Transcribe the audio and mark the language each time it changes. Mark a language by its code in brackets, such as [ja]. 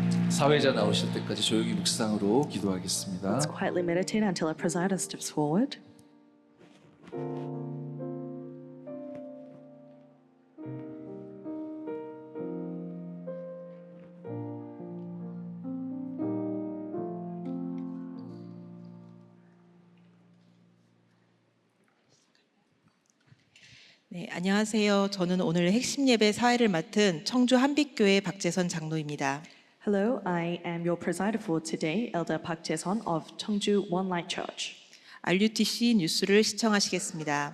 [ko] 사회자 나오실 때까지 조용히 묵상으로 기도하겠습니다. [en] Let's quietly meditate until our presider steps forward. [ko] 네, 안녕하세요. 저는 오늘 핵심 예배 사회를 맡은 청주 한빛교회 박재선 장로입니다. [en] Hello, I am your presider for today, Elder Park Jae-sun of Cheongju One Light Church. [ko] RUTC 뉴스를 시청하시겠습니다.